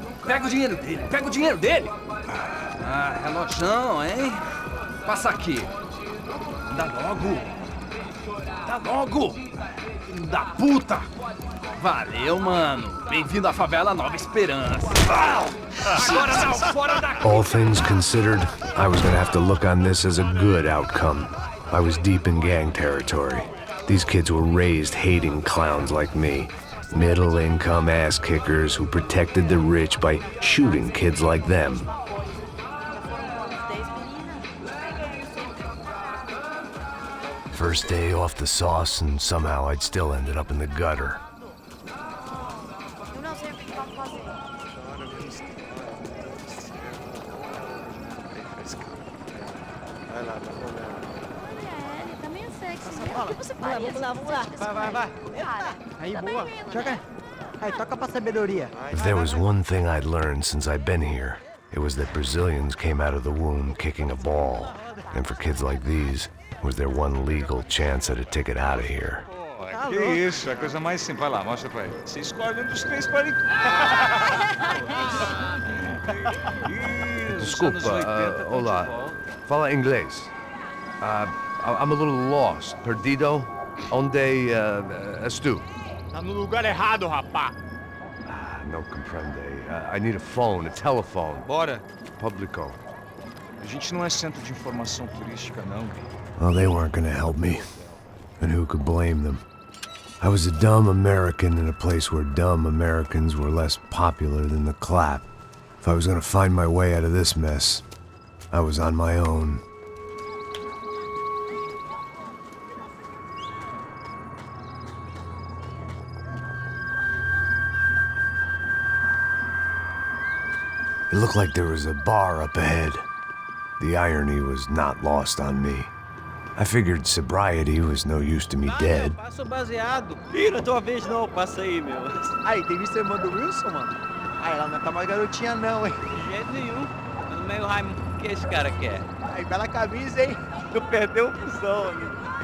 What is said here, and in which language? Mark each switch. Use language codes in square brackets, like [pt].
[pt] Pega o dinheiro dele, Ah, relojão, hein? Passa aqui. Dá logo. Filho da puta. Valeu, mano. Bem-vindo à favela Nova Esperança. Agora não, fora daqui. [en] All things considered, I was gonna have to look on this as a good outcome. I was deep in gang territory. These kids were raised hating clowns like me. Middle-income ass-kickers who protected the rich by shooting kids like them. First day off the sauce, and somehow I'd still ended up in the gutter. [pt] Vamos lá. Vai. Aí, boa. Joga. Aí, toca pra sabedoria. [en] If there was one thing I'd learned since I'd been here, it was that Brazilians came out of the womb kicking a ball. And for kids like these, it was their one legal chance at a ticket out of here. [pt] Que isso, é a coisa mais simples. Vai lá, mostra pra ele. Você escolhe um dos três para ele. Desculpa, olá. Fala inglês. [en] I'm a little lost. [pt] Perdido? Onde estou? Tá no lugar errado, rapá. [es] No comprende. [en] I need a phone, a telephone. [pt] Bora. Publico. A gente não é centro de informação turística, não. [en] Well, they weren't gonna help me. And who could blame them? I was a dumb American in a place where dumb Americans were less popular than the clap. If I was gonna find my way out of this mess, I was on my own. It looked like there was a bar up ahead. The irony was not lost on me. I figured sobriety was no use to me dead. [pt] Passa o baseado. Ih, não é tua vez não, passa aí, meu. Aí, tem visto a irmã do Wilson, mano? Ah, ela não tá mais garotinha não, hein? De jeito nenhum. Tá no meio Raimundo. O que esse cara quer? Aí, bela camisa, hein? Tu perdeu o fusão, amigo.